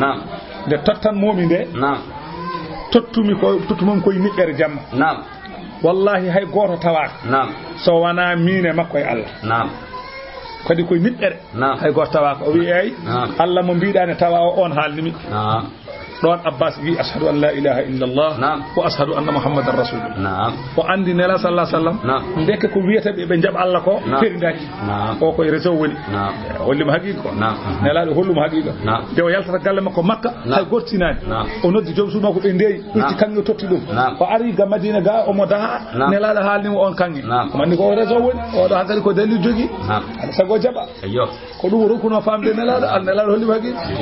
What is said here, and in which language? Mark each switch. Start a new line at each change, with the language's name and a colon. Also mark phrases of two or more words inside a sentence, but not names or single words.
Fula: nde tottanmomi nde tottumon koye niɓɓere jamma wallahi hay goto tawaka so wana mine makko e Allah kadi koye niɓɓere hay goto tawaka o wi ay Allah mo mbiɗane tawa o on haalnimi ɗon Abbas wi
Arabic: أشهد أن لا إله إلا الله وأشهد أن محمدا رسول الله
Fula: o andi nela
Arabic: صلى الله عليه وسلم
Fula: deke ko wiyata ɓe jaɓa Allah ko ferindaki o koye réseau woni hollimo haqiqa ko nelaɗo hollumo haqiqa nde o yaltata galle makko Makka hay gortinani o noddi joom suuma ko ɓe ndeyi ɓirti kanŋe totti ɗum o ari ga Madina ga omo daha nelaɗo haalnimo on kanŋe o manni ko réseau woni oɗo hankadi ko dalil jogui aɗa sago jaɓa ko ɗum rokkuno famde nelaɗo nelaɗo hollimo haqiqa